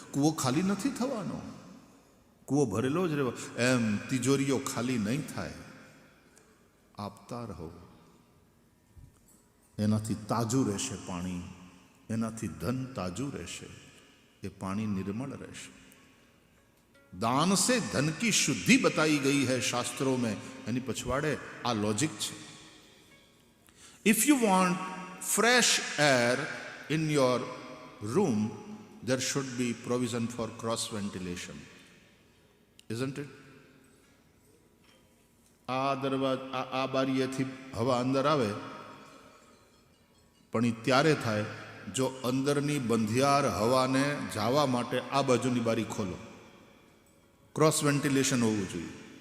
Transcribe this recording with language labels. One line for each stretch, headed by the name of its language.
Gujarati: કૂવો ખાલી નથી થવાનો, કૂવો ભરેલો જ રહેવો. એમ તિજોરીઓ ખાલી નહીં થાય, આપતા રહો. એનાથી તાજું રહેશે પાણી, એનાથી ધન તાજું રહેશે, એ પાણી નિર્મળ રહેશે.
Hindi: दान से धन की शुद्धि बताई गई है शास्त्रों में.
Gujarati: यानी पछवाड़े आ लॉजिक છે.
English: If you want fresh air in your room, there should be provision for cross ventilation, isn't it?
Gujarati: આ દરવાજા આ બારીએથી હવા અંદર આવે, પણ એ ત્યારે થાય જો અંદરની બંધિયાર હવાને જવા માટે આ બાજુની બારી ખોલો. ક્રોસ વેન્ટિલેશન હોવું જોઈએ.